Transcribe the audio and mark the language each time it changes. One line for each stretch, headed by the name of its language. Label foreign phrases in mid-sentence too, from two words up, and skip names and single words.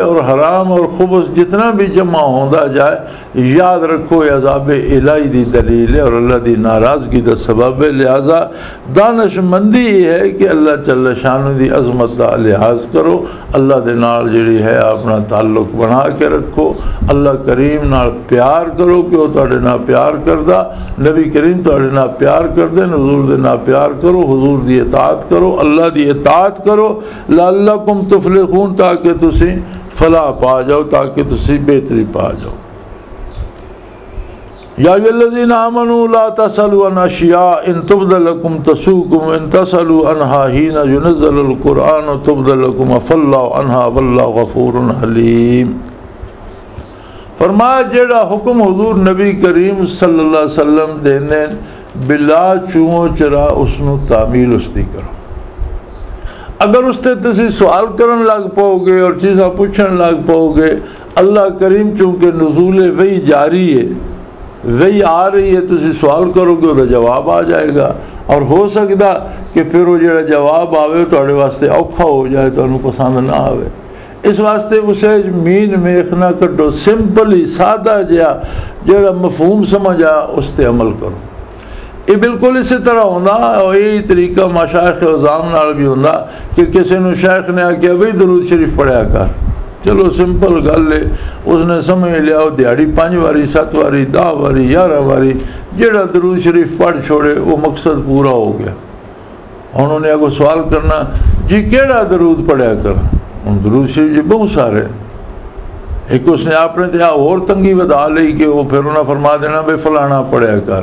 Punjabi: اور حرام اور خبث جتنا بھی جمع ہوندہ جائے، یاد رکھو یہ عذاب الہی دی دلیل ہے اور اللہ دی ناراضگی دا سبب ہے.
Urdu: لہذا دانش مندی یہ ہے کہ
Punjabi: اللہ جل شانہ دی عظمت دا لحاظ کرو، اللہ دے نال جڑی ہے اپنا تعلق بنا کے رکھو، اللہ کریم نال پیار کرو کہ وہ تواڈے نال پیار کردہ، نبی کریم تواڈے نال پیار کردے، حضور دے نال پیار کرو، حضور دی اطاعت کرو، اللہ دی اطاعت کرو.
Arabic: لعلکم تفلحون،
Punjabi: تاکہ تسی فلاح پا جاؤ، تاکہ تسی بہتری پا جاؤ.
Arabic: یا ایھا الذین آمنوا لا تسألوا عن اشیاء ان تبد لکم تسؤکم ان تسألوا عنہا حین ینزل القرآن تبد لکم عفا اللہ عنہا واللہ غفور حلیم.
Punjabi: فرمایا جیڑا حکم حضور نبی کریم
Arabic: صلی اللہ علیہ وسلم
Punjabi: دینے بلا چوں چرا اس نو تعمیل اس دی کرو. اگر اس تے تسی سوال کرن لگ پاؤ گے اور چیزاں پوچھن لگ پاؤ گے، اللہ کریم چونکہ نزول وحی جاری ہے، وہی آ رہی ہے، تسی سوال کرو گے وہ جواب آ جائے گا، اور ہو سکتا کہ پھر وہ جڑا جواب آوے تواڈے واسطے اوکھا ہو جائے، تانوں پسند نہ آوے. اس واسطے اسے مین میخ نہ کڈو، سمپلی سادہ جڑا مفہوم سمجھا اس تے عمل کرو. یہ بالکل اسی طرح ہونا، اور یہی طریقہ مشائخ عظام نال بھی ہونا کہ کسی نے شیخ نے آکیا بھئی درود شریف پڑھیا کر، چلو سمپل گل ہے، اس نے سمجھ لیا وہ دیہڑی 5 واری 7 واری 10 واری 11 واری جہاں درود شریف پڑھ چھوڑے وہ مقصد پورا ہو گیا. انہوں نے اگو سوال کرنا جی کیڑا درود پڑھیا کر. ہوں درود شریف جی بہت سارے. ایک اس نے آپ نے اور تنگی بتا لی کہ وہ پھر انہیں فرما دینا بے فلانا پڑھیا کر.